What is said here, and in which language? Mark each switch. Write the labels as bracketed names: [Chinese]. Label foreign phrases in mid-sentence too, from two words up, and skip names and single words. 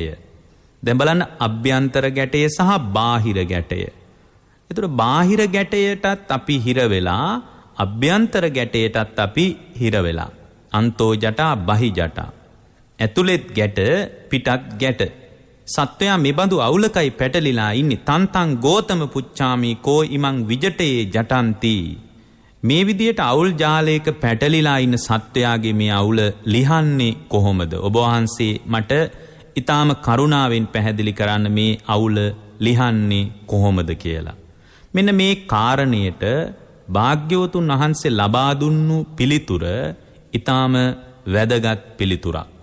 [Sinhala] දැන් බලන්න අභ්‍යන්තර ගැටය සහ බාහිර ගැටය. ඒතර බාහිර ගැටයටත් අපි හිර වෙලා අභ්‍යන්තර ගැටයටත් අපි හිර වෙලා. [Pali] අන්තෝ ජටා බහි ජටා. [Sinhala] ඇතුළෙත් ගැට පිටත් ගැට. සත්වයා මෙබඳු අවුලකයි පැටලිලා ඉන්නේ. [Pali] තන්තං ගෝතම පුච්චාමි කෝ ඉමං විජටයේ ජටන්ති. [Sinhala] මේ විදියට අවුල් ජාලයක පැටලිලා ඉන්න සත්වයාගේ මේ අවුල ලිහන්නේ කොහොමද? ඔබ වහන්සේ මට ඊටාම කරුණාවෙන් පැහැදිලි කරන්න මේ අවුල ලිහන්නේ කොහොමද කියලා. මෙන්න මේ කාරණයට භාග්‍යවතුන් වහන්සේ ලබා දුන්නු පිළිතුර ඊටාම වැදගත් පිළිතුරක්.